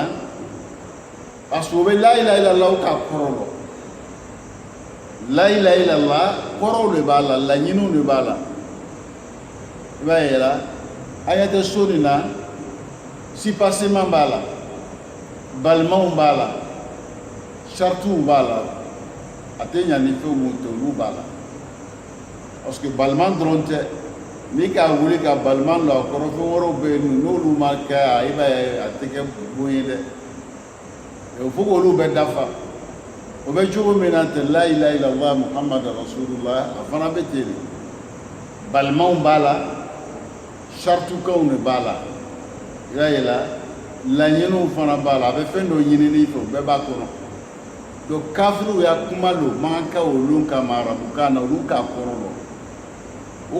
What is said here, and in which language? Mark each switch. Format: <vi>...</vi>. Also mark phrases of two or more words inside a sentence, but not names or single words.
<fr>parce que</fr> <bm>o bɛ</bm> <ar>لا إله إلا الله</ar> <bm>ka kɔrɔ lɔ</bm> <ar>لا إله إلا الله</ar> <bm>kɔrɔw de b'a la laɲiniw de b'a la i b'a ye la a ɲɛ tɛ so nin na sipasiman b'a la balimaw b'a la saritiw b'a la a tɛ ɲa ni fɛn mun tɛ olu b'a la parce que balima dɔrɔn tɛ n'i k'a wuli ka balima lɔ a kɔrɔ fɛn wɛrɛw bɛ yen n'olu ma kɛ i b'a ye a tɛ kɛ bon ye dɛ</bm> <fr>il faut</fr> <bm>k'olu bɛɛ dafa o bɛ cogo min na ten</bm> <ar>لا إله إلا الله محمد رسول الله</ar> <bm>a fana bɛ ten de balimaw b'a la saritukanw de b'a la i b'a ye la laɲiniw fana b'a la a bɛ fɛn dɔ ɲinini fɛ o bɛɛ b'a kɔnɔ donc kafiriw y'a kuma lo man ka olu kama arabukan na olu k'a kɔrɔ lɔ u</bm>